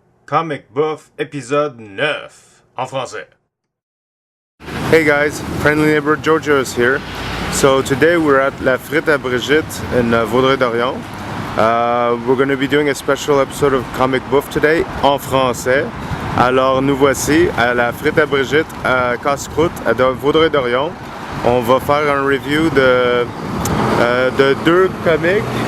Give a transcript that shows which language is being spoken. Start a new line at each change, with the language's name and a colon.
French: Comic Buff épisode 9 en français.
English: Hey guys, friendly neighbor Jojo is here. So today we're at La Frite à Brigitte in Vaudreuil-Dorion. We're going to be doing a special episode of Comic Buff today
French: en français. Alors nous voici à La Frite à Brigitte à Casse-Croûte à Vaudreuil-Dorion. On va faire un review de deux comics.